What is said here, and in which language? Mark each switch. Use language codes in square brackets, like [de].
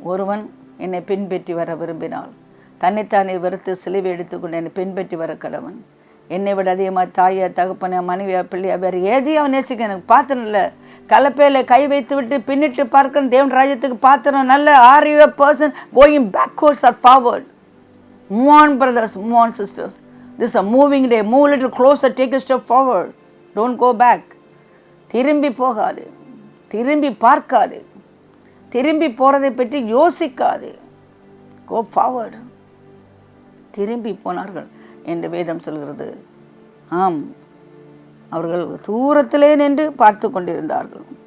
[ta] ஒருவன் என்னை பின்பற்றி வர விரும்பினால் தன்னைத்தானே வெறுத்து சிலுவை எடுத்துக்கொண்டு என்னை பின்பற்றி வர கடவன். என்னை விட அதிகமாக தாயை, தகப்பனை, மனைவியா, பிள்ளையா, வேறு எதையும் அவன் நேசிக்க எனக்கு பாத்திரம் இல்லை. கலப்பையில் கை வைத்து விட்டு பின்னிட்டு பார்க்கணும் தேவன் ராஜ்யத்துக்கு பாத்திரம் நல்ல. [en] Are you a person going backwards or forward? Move on brothers, move on sisters. This is a moving day. Move a little closer, take a step forward. Don't go back. [ta] திரும்பி போகாது, திரும்பி பார்க்காது, திரும்பி போகிறதை பற்றி யோசிக்காது. [en] Go forward. [ta] திரும்பி போனார்கள் என்று வேதம் சொல்கிறது. ஆம், அவர்கள் தூரத்திலே நின்று பார்த்து கொண்டிருந்தார்கள்.